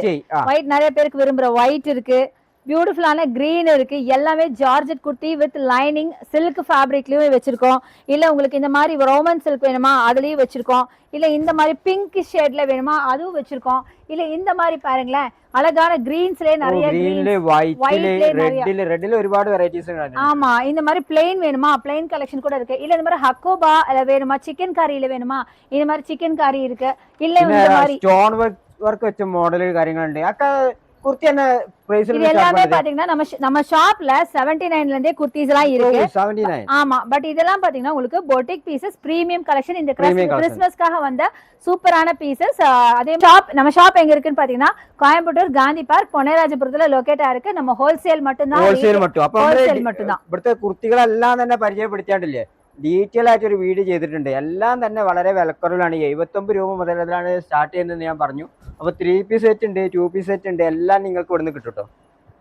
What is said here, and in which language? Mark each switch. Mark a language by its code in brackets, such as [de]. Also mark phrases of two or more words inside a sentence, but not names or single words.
[ta] ஒயிட் நிறைய பேருக்கு விரும்புற ஒயிட் இருக்கு. பியூட்டிஃபுல்லான கிரீன் இருக்கு. எல்லாமே ஜார்ஜெட் குர்த்தி [en] with lining silk fabric [ta] வச்சிருக்கோம். இல்ல உங்களுக்கு இந்த மாதிரி [en] Roman silk [ta] வேணுமா அதுலயும் வச்சிருக்கோம். இல்ல இந்த மாதிரி [en] pink shade [ta] வேணுமா அதுவும் வச்சிருக்கோம். இல்ல இந்த மாதிரி பாருங்களேன் அழகான கிரீன்ஸ்லயே நிறைய [ml] ഒരുപാട് വെറൈറ്റീസ്. [ta] ஆமா இந்த மாதிரி பிளெயின் வேணுமா [en] plain collection [ta] கூட இருக்கு. இல்ல இந்த மாதிரி ஹக்கோபா வேணுமா சிக்கன் கறியில வேணுமா இந்த மாதிரி சிக்கன் கறி இருக்கு. இல்ல இந்த மாதிரி [en] stone work [ml] വെച്ച മോഡൽ കാര്യങ്ങളുണ്ട്. [ta] அக்கா குர்த்தி என்ன பிரைஸ்ல இது எல்லாமே பாத்தீங்கன்னா நம்ம ஷாப்ல 79 ல இருந்தே குர்தீஸ் எல்லாம் இருக்கு. 79. ஆமா பட் இதெல்லாம் பாத்தீங்கன்னா உங்களுக்கு [en] boutique pieces premium collection. [ta] இந்த கிறிஸ்மஸ்க்காக வந்த சூப்பரான பீசஸ். அதே நம்ம ஷாப் எங்க இருக்குன்னு பாத்தீங்கன்னா கோயம்புத்தூர் காந்தி பார்க் பொன்னேராஜபுரத்துல லொகேட் ஆயிருக்கு. நம்ம ஹோல்சேல் மட்டும் தான். ഹോൾസെയിൽ மட்டும். അപ്പോൾ ഹോൾസേൽ மட்டும் தான். [ml] ഇവിടുത്തെ കുർത്തികളെല്ലാം തന്നെ പരിചയപ്പെടുത്തിയാണ്ടില്ലേ ഡീറ്റെയിൽ ആയിട്ട് ഒരു വീഡിയോ ചെയ്തിട്ടുണ്ട്. എല്ലാം തന്നെ വളരെ വിലക്കുറവിലാണ്. 79 രൂപ മുതലാണ് സ്റ്റാർട്ട് ചെയ്യുന്നത് ഞാൻ പറഞ്ഞു. അപ്പോൾ 3 [en] piece set [ml] ഉണ്ട് 2 [en] piece set [ml] ഉണ്ട് എല്ലാം നിങ്ങൾക്ക് ഇവിടുന്ന് കിട്ടും കേട്ടോ.